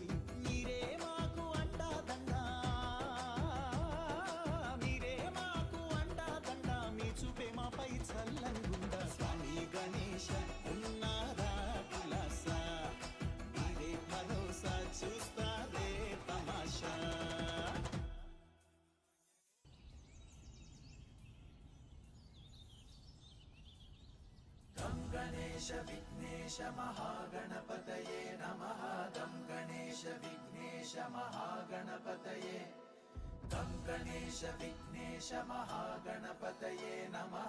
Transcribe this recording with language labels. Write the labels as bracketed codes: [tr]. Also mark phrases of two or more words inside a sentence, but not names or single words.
[te] మీరే మాకు అండాదండా, మీరే మాకు అండాదండా, మీ చూపే మాపై చల్లంగుండా. స్వామి గణేశ ఉన్నారా కులాసా, మీరే భరోసా చూస్తారే తమాషా. [sa] गणेश विघ्नेश महागणपतये नमः। गं गणेश विघ्नेश महागणपतये, गं गणेश विघ्नेश महागणपतये नमः।